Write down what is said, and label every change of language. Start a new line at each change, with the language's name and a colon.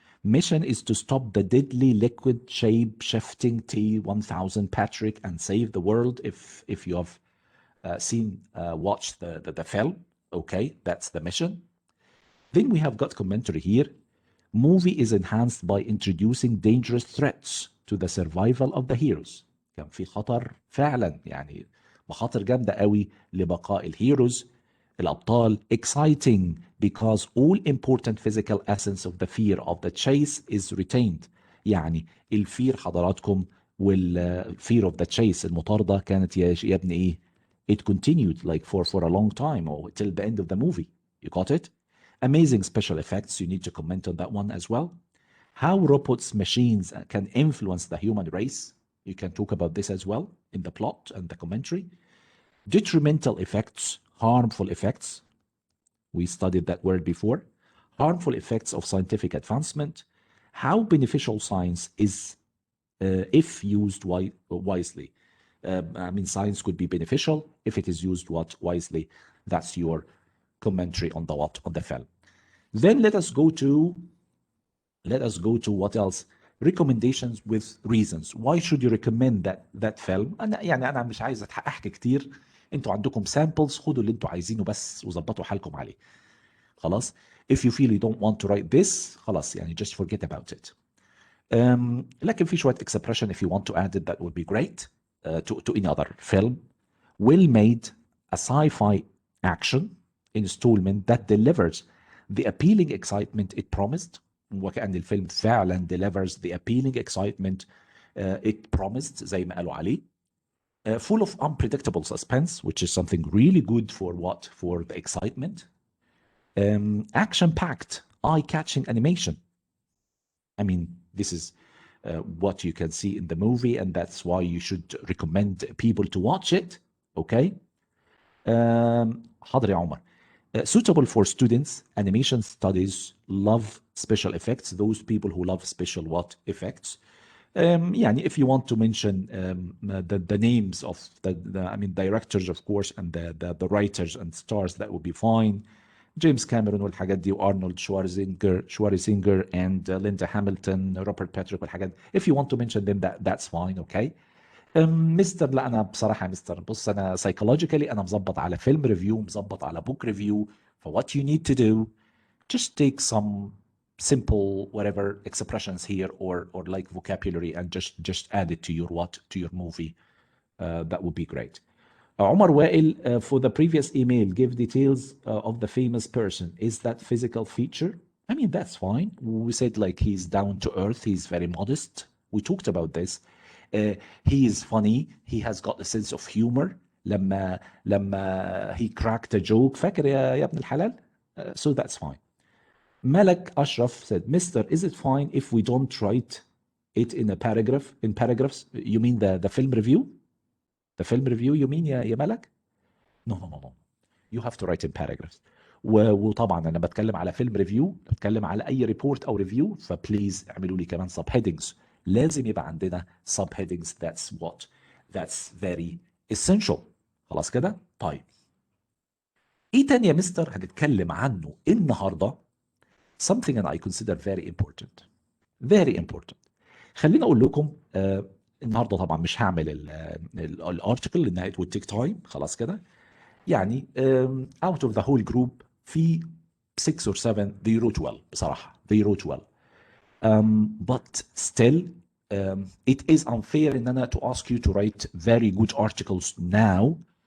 English: Mission is to stop the deadly liquid shape-shifting T-1000 Patrick and save the world. If you have watched the film, okay, that's the mission. Then we have got commentary here. Movie is enhanced by introducing dangerous threats to the survival of the heroes.
Arabic: كان في خطر فعلا، يعني مخاطر جامدة قوي لبقاء الهيروز الأبطال.
English: Exciting because all important physical essence of the fear of the chase is retained.
Arabic: يعني الفير حضراتكم والفير
English: of the chase
Arabic: المطاردة كانت يا ابني ايه؟
English: It continued like for a long time or till the end of the movie. You got it? Amazing special effects. You need to comment on that one as well. How robots, machines can influence the human race. You can talk about this as well in the plot and the commentary. Detrimental effects, harmful effects. We studied that word before. Harmful effects of scientific advancement. How beneficial science is if used wisely. I mean, science could be beneficial if it is used wisely. That's your commentary on the film. Then let us go to what else? Recommendations with reasons. Why should you recommend that film?
Arabic: انا مش عايز احكي كتير. انتوا عندكم samples، خدوا اللي انتوا عايزينه بس وظبطوا حالكم عليه. خلاص.
English: If you feel you don't want to write this،
Arabic: خلاص يعني
English: just forget about it.
Arabic: لكن في شوية
English: expression if you want to add it that would be great to any other film. Well made, a sci-fi action installment that delivers the appealing excitement it promised.
Arabic: وكأن الفيلم فعلا
English: delivers the appealing excitement it promised
Arabic: زي ما قالوا عليه.
English: Full of unpredictable suspense, which is something really good for the excitement. Action-packed, eye-catching animation. I mean, this is what you can see in the movie, and that's why you should recommend people to watch it.
Arabic: Okay. حاضر يا عمر.
English: Suitable for students, animation studies, love special effects, those people who love special effects. يعني if you want to mention the names of I mean directors of course and the writers and stars, that would be fine.
Arabic: جيمس كاميرون والحاجات دي وارنولد شوارزينجر and ليندا هامilton, روبرت باتريك والحاجات.
English: If you want to mention them that's fine. Okay.
Arabic: مستر لا انا بصراحه مستر بص انا psychologically انا مظبط على فيلم ريفيو، مظبط على
English: book review. For what you need to do, just take some simple whatever expressions here or like vocabulary and just add it to your movie. That would be great. Omar Wael, for the previous email, give details of the famous person. Is that physical feature? I mean, that's fine. We said like he's down to earth. He's very modest. We talked about this. He is funny. He has got a sense of humor. لما he cracked a joke.
Arabic: فاكر يا ابن الحلال?
English: So that's fine. Malak Ashraf said, Mister, is it fine if we don't write it in paragraphs? You mean the film review? The film review you mean يا ملك؟ No. You have to write in paragraphs.
Arabic: وطبعا انا بتكلم على فيلم ريفيو، بتكلم على اي ريبورت او ريفيو، فبليز اعملوا لي كمان سب هيدنجز. لازم يبقى عندنا سب هيدنجز.
English: That's very essential.
Arabic: خلاص كده؟ طيب. ايه تاني يا مستر هنتكلم عنه النهارده؟
English: Something that I consider very important. Very important.
Arabic: خليني اقول لكم النهارده طبعا مش هعمل الارتكل لانها
English: it would take time.
Arabic: خلاص كده يعني
English: out of the whole group في 6 or 7 they wrote well
Arabic: بصراحه.
English: They wrote well. But still it is unfair
Arabic: ان انا
English: to ask you to write very good articles now.